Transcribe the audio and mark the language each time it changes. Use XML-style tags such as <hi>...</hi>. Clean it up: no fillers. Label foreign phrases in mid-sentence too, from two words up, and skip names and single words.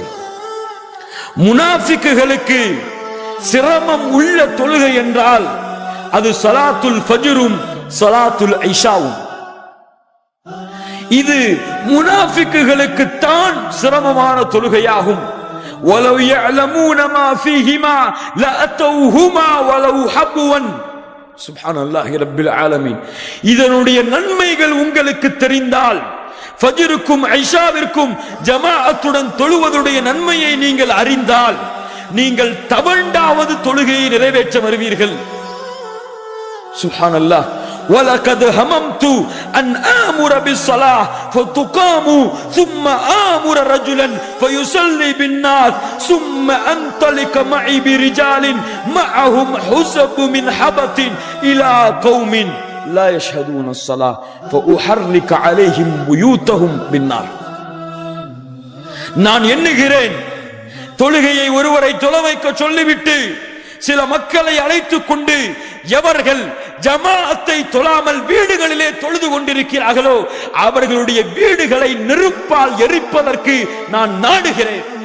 <ta>முனாஃபிக்குகளுக்கு சிரமம் உள்ள தொழுகை என்றால் அது</ta> <ar>صلاة الفجر وصلاة العشاء.</ar> <ta>இது முனாஃபிக்குகளுக்கு தான் சிரமமான தொழுகையாகும்.</ta> <ar>وَلَوْ يَعْلَمُونَ مَا فِيهِمَا لَأَتَوْهُمَا وَلَوْ حَبْوًا. سبحان الله رب العالمين.</ar> <ta>இதனுடைய நன்மைகள் உங்களுக்கு தெரிந்தால், ஃபஜ்ருக்கும் ஐஷாவிற்கும் ஜமாஅத்துடன் தொழுவதுடைய நன்மையை நீங்கள் அறிந்தால், நீங்கள் தவண்டாவது தொழுகையை நிறைவேற்ற வருவீர்கள். சுப்ஹானல்லாஹ்.</ta> <ar>وَلَقَدْ هَمَمْتُ أَنْ آمُرَ بِالصَّلَاةِ فَتُقَامُ ثُمَّ آمُرَ رَجُلًا فَيُصَلِّي بِالنَّاسِ ثُمَّ أَنْطَلِقَ مَعِي بِرِجَالٍ مَعَهُمْ حُزَبٌ مِنْ حَبَةٍ إِلَى قَوْمٍ لَا يَشْهَدُونَ الصَّلَاةَ فَأُحَرِّقَ عَلَيْهِمْ بُيُوتَهُمْ بِالنَّارِ.</ar> <ta>நான் எண்ணுகிறேன், தொழுகையை ஒருவரை தொலை வைக்க சொல்லிவிட்டு சில மக்களை அழைத்துக் கொண்டு எவர்கள் ஜமாஅத்தை தொழாமல் வீடுகளிலே தொழுது கொண்டிருக்கிறார்களோ அவர்களுடைய வீடுகளை நெருப்பால் எரிப்பதற்கு நான் நாடுகிறேன்.</ta>